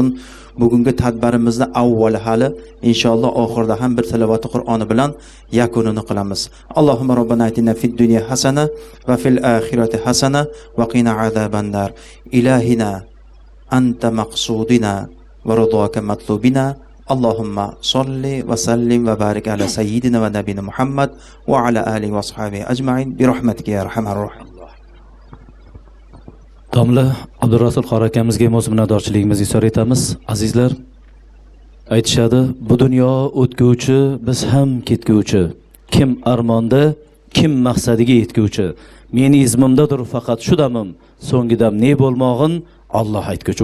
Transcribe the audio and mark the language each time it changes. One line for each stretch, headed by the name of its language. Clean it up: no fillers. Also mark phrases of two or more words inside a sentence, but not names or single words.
Uzbek: Bugungi tadbirimizni avvali hali inshaalloh oxirida ham bir tilovati Qur'oni bilan yakunini qilamiz.
Arabic: اللهم ربنا آتنا في الدنيا حسنة وفي الآخرة حسنة وقنا عذاب النار. إلهنا أنت مقصودنا ورضاك مطلوبنا. اللهم صل وسلم وبارك على سيدنا ونبينا محمد وعلى آله وصحبه أجمعين برحمتك يا أرحم الراحمين.
Uzbek: Domla Abdurasul Qori akamizga o'z minnatdorchiligimizni izhor etamiz. Azizlar, aytishadi, bu dunyo o'tguvchi, biz ham ketguvchi. Kim armonda, kim maqsadiga yetguvchi. Meni izmimdadir faqat shu damim, so'ngidam ne bo'lmog'in Alloh aytguchi.